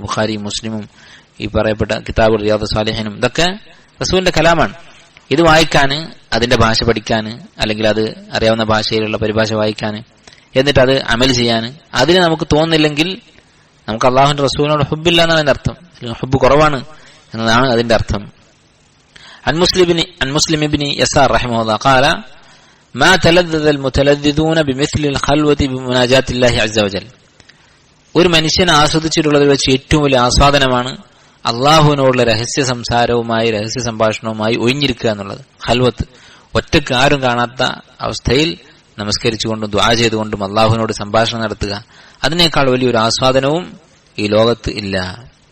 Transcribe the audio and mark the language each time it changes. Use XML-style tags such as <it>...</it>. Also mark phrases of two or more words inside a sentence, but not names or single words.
<ml>ബുഖാരിയും മുസ്ലിമും ഈ പറയപ്പെട്ട കിതാബ് റിയാദുസ് സാലിഹീനും ഇതൊക്കെ റസൂലിന്റെ കലാമാണ്. ഇത് വായിക്കാൻ, അതിന്റെ ഭാഷ പഠിക്കാൻ, അല്ലെങ്കിൽ അത് അറിയാവുന്ന ഭാഷയിലുള്ള പരിഭാഷ വായിക്കാൻ, എന്നിട്ട് അത് അമൽ ചെയ്യാൻ അതിന് നമുക്ക് തോന്നുന്നില്ലെങ്കിൽ നമുക്ക് അള്ളാഹുവിന്റെ റസൂലിനോട് ഹുബ്ബില്ല എന്നാണ് അതിന്റെ അർത്ഥം. ഹുബ്ബ് കുറവാണ് എന്നതാണ് അതിന്റെ അർത്ഥം.</ml> <ar>عن مسلم بن يسار رحمه الله قال ما تلذذ المتلذذون بمثل الخلوة بمناجاة الله عز وجل.</ar> <ml>ഒരു മനുഷ്യനെ ആസ്വദിച്ചിട്ടുള്ളതിൽ വെച്ച് ഏറ്റവും വലിയ ആസ്വാദനമാണ് അള്ളാഹുവിനോടുള്ള രഹസ്യ സംസാരവുമായി, രഹസ്യ സംഭാഷണവുമായി ഒഴിഞ്ഞിരിക്കുക എന്നുള്ളത്. ഖൽവത്ത്, ഒറ്റക്ക് ആരും കാണാത്ത അവസ്ഥയിൽ നമസ്കരിച്ചുകൊണ്ടും ദുആ ചെയ്തുകൊണ്ടും അള്ളാഹുവിനോട് സംഭാഷണം നടത്തുക, അതിനേക്കാൾ വലിയൊരു ആസ്വാദനവും ഈ ലോകത്ത് ഇല്ല.</ml>